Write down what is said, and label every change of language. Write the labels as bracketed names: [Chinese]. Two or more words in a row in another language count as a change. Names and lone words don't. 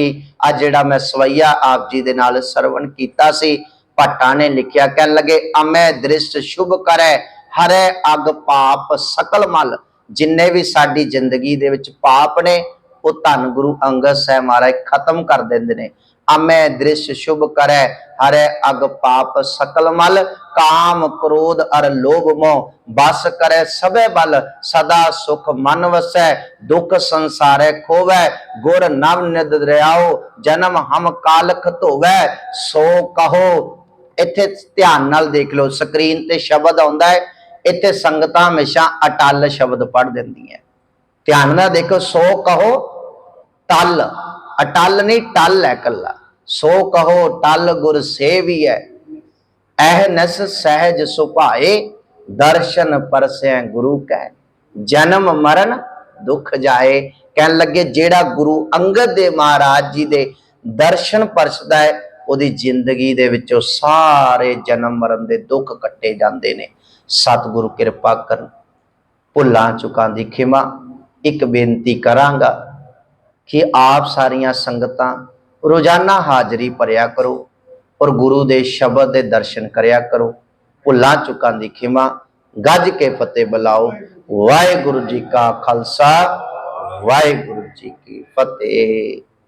[Punjabi] ਅੱਜ ਜਿਹੜਾ ਮੈਂ ਸਵੈਯਾ ਆਪ ਜੀ ਦੇ ਨਾਲ ਸਰਵਣ ਕੀਤਾ ਸੀ, ਭੱਟਾਂ ਨੇ ਲਿਖਿਆ, ਕਹਿ ਲੱਗੇ ਅਮੈ ਦ੍ਰਿਸ਼ਟ ਸ਼ੁਭ ਕਰੇ ਹਰੇ ਅਗ ਪਾਪ ਸਕਲ ਮਲ, ਜਿੰਨੇ ਵੀ ਸਾਡੀ ਜ਼ਿੰਦਗੀ ਦੇ ਵਿੱਚ ਪਾਪ ਨੇ ਵੋ ਧੰਨ ਗੁਰੂ ਅੰਗਦ ਸਾਹਿਬ ਮਹਾਰਾਜ ਖ਼ਤਮ ਕਰ ਦੇਂਦੇ ਨੇ। ਅਮੈ ਦ੍ਰਿਸ਼ ਸ਼ੁਭ ਕਰੇ ਹਰੇ ਅਗ ਪਾਪ ਸਕਲ ਮਲ, ਕਾਮ ਕ੍ਰੋਧ ਅਰ ਲੋਭ ਮੋਹ ਬਸ ਕਰੇ ਸਬੇ ਬਲ, ਸਦਾ ਸੁਖ ਮਨ ਵਸੈ ਦੁਖ ਸੰਸਾਰੇ ਖੋਵੈ, ਗੁਰ ਨਵ ਨਿਦ ਦਰਿਆਓ ਜਨਮ ਹਮ ਕਾਲਖ ਧੋਵੈ, ਸੋ ਕਹੋ। ਇੱਥੇ ਧਿਆਨ ਨਾਲ ਦੇਖ ਲਓ, ਸਕਰੀਨ ਤੇ ਸ਼ਬਦ ਆਉਂਦਾ ਹੈ, ਇੱਥੇ ਸੰਗਤਾਂ ਹਮੇਸ਼ਾ ਅਟਲ ਸ਼ਬਦ ਪੜ੍ਹ ਦਿੰਦੀਆਂ। ਧਿਆਨ ਨਾਲ ਦੇਖੋ, ਸੋ ਕਹੋ ਟਲ, ਅਟਲ ਨਹੀਂ ਟਲ ਹੈ ਕਲਾ। ਸੋ ਕਹੋ ਟਲ ਗੁਰ ਸੇਵੀ ਹੈ, ਅਹਿਨਸ ਸਹਜ ਸੁਭਾਏ, ਦਰਸ਼ਨ ਪਰਸੈ ਗੁਰੂ ਕਹ, ਜਨਮ ਮਰਣ ਦੁਖ ਜਾਏ। ਕਹਿ ਲੱਗੇ ਜਿਹੜਾ ਗੁਰੂ ਅੰਗਦ ਦੇਵ ਮਹਾਰਾਜ ਜੀ ਦੇ ਦਰਸ਼ਨ ਪਰਸਦਾ ਹੈ ਓਦੀ ਜ਼ਿੰਦਗੀ ਦੇ ਵਿੱਚੋਂ ਸਾਰੇ ਜਨਮ ਮਰਣ ਦੇ ਦੁੱਖ ਕੱਟੇ ਜਾਂਦੇ ਨੇ। ਸਤਿਗੁਰੂ ਕਿਰਪਾ ਕਰਨ, ਭੁੱਲਾਂ ਚੁੱਕਾਂ ਦੀ ਖਿਮਾ। ਇੱਕ ਬੇਨਤੀ ਕਰਾਂਗਾ ਕਿ ਆਪ ਸਾਰੀਆਂ ਸੰਗਤਾਂ ਰੋਜ਼ਾਨਾ ਹਾਜ਼ਰੀ ਭਰਿਆ ਕਰੋ ਔਰ ਗੁਰੂ ਦੇ ਸ਼ਬਦ ਦੇ ਦਰਸ਼ਨ ਕਰਿਆ ਕਰੋ। ਭੁੱਲਾਂ ਚੁੱਕਾਂ ਦੀ ਖਿਮਾ। ਗੱਜ ਕੇ ਫ਼ਤਿਹ ਬੁਲਾਓ। ਵਾਹਿਗੁਰੂ ਜੀ ਕਾ ਖ਼ਾਲਸਾ, ਵਾਹਿਗੁਰੂ ਜੀ ਕੀ ਫ਼ਤਿਹ।